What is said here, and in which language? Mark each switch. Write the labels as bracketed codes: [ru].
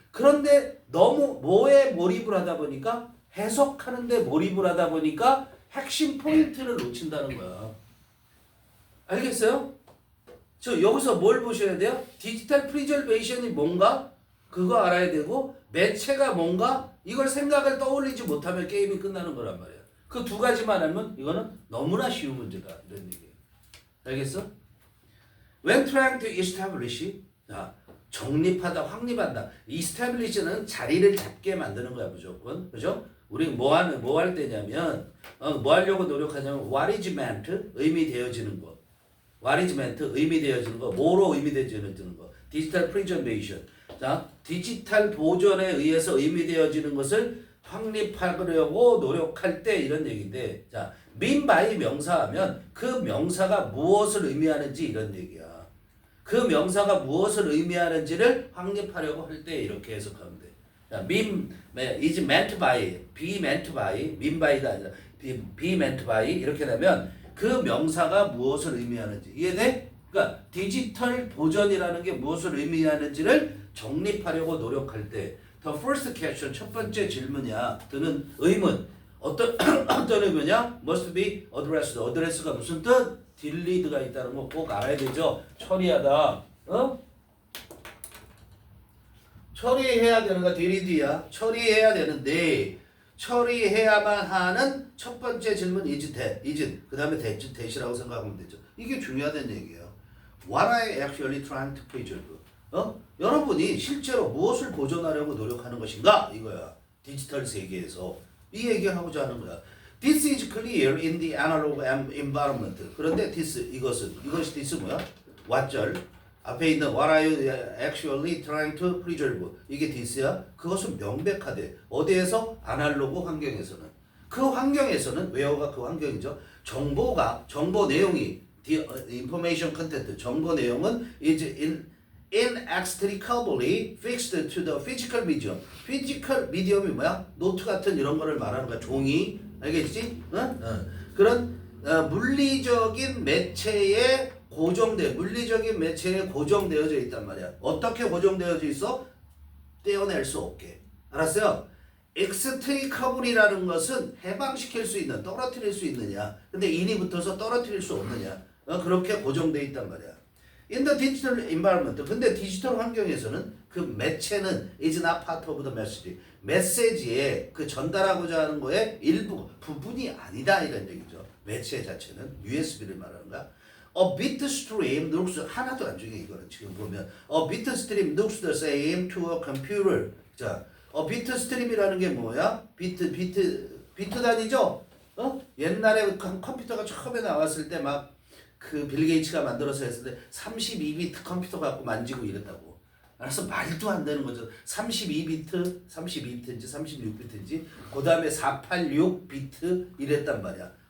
[ko] 그런데 너무 뭐에 몰입을 하다 보니까 해석하는데 몰입을 하다 보니까 핵심 포인트를 놓친다는 거야. 알겠어요? 저 여기서 뭘 보셔야 돼요? 디지털 프리저베이션이 뭔가? 그거 알아야 되고 매체가 뭔가? 이걸 생각을 떠올리지 못하면 게임이 끝나는 거란 말이야. 그 두 가지만 하면 이거는 너무나 쉬운 문제다. 이런 얘기예요. 알겠어? [en] When trying to establish, [ko] 자, 정립하다, 확립한다. establish는 자리를 잡게 만드는 거야 무조건, 그죠? 우리 뭐 할 때냐면, 뭐 하려고 노력하냐면 [en] what is meant [ko] 의미되어지는 거, what is meant 의미되어지는 거, 뭐로 의미되어지는 거, 디지털 프리저베이션. 자, 디지털 보존에 의해서 의미되어지는 것을 확립하려고 노력할 때 이런 얘기인데, 자, [en] mean by [ko] 명사하면 그 명사가 무엇을 의미하는지 이런 얘기야. 그 명사가 무엇을 의미하는지를 확립하려고 할 때 이렇게 해석하면 돼. 자, [en] is meant by, be meant by, mean by [ko] 가 아니라 be meant by 이렇게 되면 그 명사가 무엇을 의미하는지 이해돼? 그러니까 디지털 보존이라는 게 무엇을 의미하는지를 정립하려고 노력할 때 [en] the first question [ko] 첫 번째 질문이야. 드는 의문 어떤 의문이야? [en] must be addressed. [ko] address가 무슨 뜻? 딜리드가 있다는 거 꼭 알아야 되죠. 처리하다. 처리해야 되는 거 딜리드야. 처리해야 되는데 처리해야만 하는 첫 번째 질문 is 그 다음에 that이라고 생각하면 되죠. 이게 중요하다는 얘기예요. [en] What are you actually trying to preserve? [ko] 여러분이 실제로 무엇을 보존하려고 노력하는 것인가? 이거야. 디지털 세계에서 이 얘기를 하고자 하는 거야. [en] This is clear in the analog environment. [ko] 그런데 이것이 뭐야? 왓절 앞에 있는 [en] what are you actually trying to preserve? [ko] 이게 this야. 그것은 명백하대. 어디에서? 아날로그 환경에서는. 그 환경에서는 where가 그 환경이죠. 정보 내용이 [en] the information content [ko] 정보 내용은 is [en] inextricably fixed to the physical medium. [ko] physical medium이 뭐야? 노트 같은 이런 거를 말하는 거야. 종이. 알겠지? 그런 물리적인 매체에 물리적인 매체에 고정되어져 있단 말이야. 어떻게 고정되어져 있어? 떼어낼 수 없게. 알았어요? extricable이라는 것은 해방시킬 수 있는, 떨어뜨릴 수 있느냐. 근데 인이 붙어서 떨어뜨릴 수 없느냐. 그렇게 고정되어 있단 말이야. [en] In the digital environment. [ko] 근데 디지털 환경에서는 그 매체는 [en] is not part of the message. [ko] 메시지에 그 전달하고자 하는 거에 부분이 아니다 이런 얘기죠. 매체 자체는 USB를 말하는 거야. [en] A bit stream looks [ko] 하나도 안 중요해 이거는 지금 보면 [en] a bit stream looks the same to a computer. [ko] 자, a bit stream이라는 게 뭐야? 비트 단위죠? 옛날에 컴퓨터가 처음에 나왔을 때 막 그 빌 게이츠가 만들어서 했을 때 32비트 컴퓨터 갖고 만지고 이랬다고. 알아서 말도 안 되는 거죠. 32비트인지 36비트인지 그 다음에 486비트 이랬단 말이야.